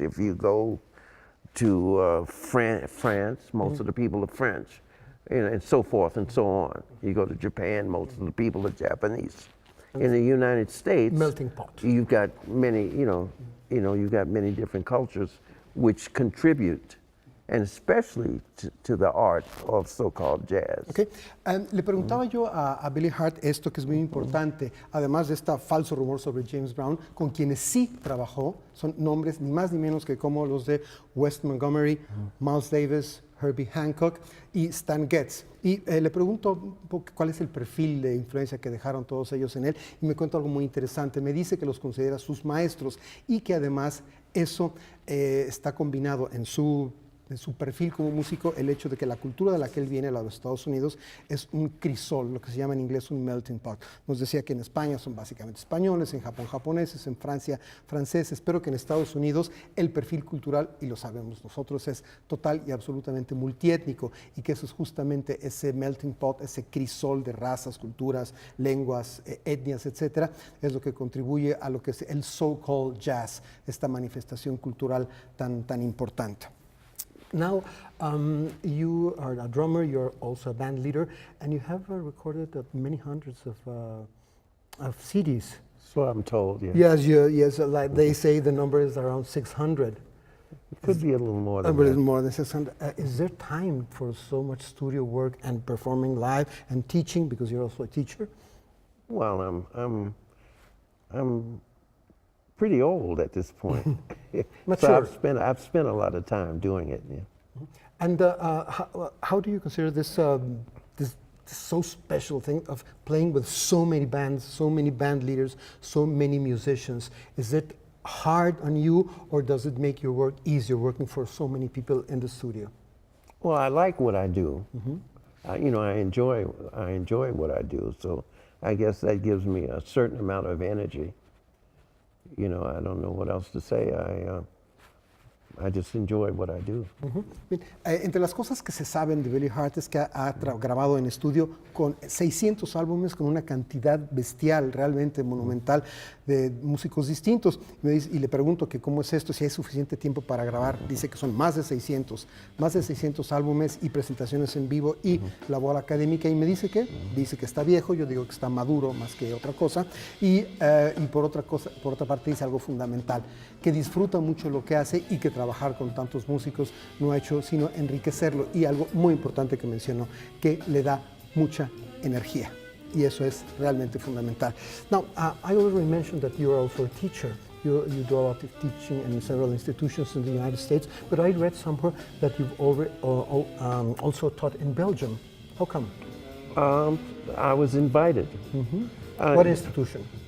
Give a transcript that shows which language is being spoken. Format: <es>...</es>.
<en>If you go to France, most of the people are French, and so forth and so on. You go to Japan, most of the people are Japanese. In the United States, melting pot. You've got many, you've got many different cultures which contribute, and especially to the art of so-called jazz. Okay.</en> <es>Le preguntaba yo a Billy Hart esto que es muy importante, además de este falso rumor sobre James Brown, con quienes sí trabajó, son nombres ni más ni menos que como los de Wes Montgomery, Miles Davis, Herbie Hancock y Stan Getz. Y le pregunto un poco cuál es el perfil de influencia que dejaron todos ellos en él, y me cuenta algo muy interesante. Me dice que los considera sus maestros y que además Eso está combinado en su perfil como músico, el hecho de que la cultura de la que él viene, la de los Estados Unidos, es un crisol, lo que se llama en inglés un melting pot. Nos decía que en España son básicamente españoles, en Japón japoneses, en Francia franceses, pero que en Estados Unidos el perfil cultural, y lo sabemos nosotros, es total y absolutamente multiétnico, y que eso es justamente ese melting pot, ese crisol de razas, culturas, lenguas, etnias, etcétera, es lo que contribuye a lo que es el so-called jazz, esta manifestación cultural tan importante.</es> <en>Now, you are a drummer, you're also a band leader, and you have recorded many hundreds of CDs. So I'm told, yeah. Yes, like they say the number is around 600. It could be a little more than But it's that. more than 600. Is there time for so much studio work and performing live and teaching, because you're also a teacher? Well, I'm pretty old at this point. So Mature. I've spent a lot of time doing it. Yeah. And how do you consider this so special thing of playing with so many bands, so many band leaders, so many musicians? Is it hard on you, or does it make your work easier working for so many people in the studio? Well, I like what I do. I enjoy what I do. So I guess that gives me a certain amount of energy. I don't know what else to say. I just enjoy what I do.</en> <es>Bien, entre las cosas que se saben de Billy Hart es que ha grabado en estudio con 600 álbumes, con una cantidad bestial, realmente monumental, de músicos distintos. Y le pregunto que cómo es esto, si hay suficiente tiempo para grabar. Dice que son más de 600 álbumes y presentaciones en vivo y labor académica. Y me dice que está viejo, yo digo que está maduro más que otra cosa. Y por otra parte dice algo fundamental, que disfruta mucho lo que hace y que trabajar con tantos músicos no ha hecho sino enriquecerlo, y algo muy importante que mencionó, que le da mucha energía, y eso es realmente fundamental.</es> <en>Now, I already mentioned that you're also a teacher. You do a lot of teaching in several institutions in the United States, but I read somewhere that you've also taught in Belgium. How come? I was invited. What institution?</en>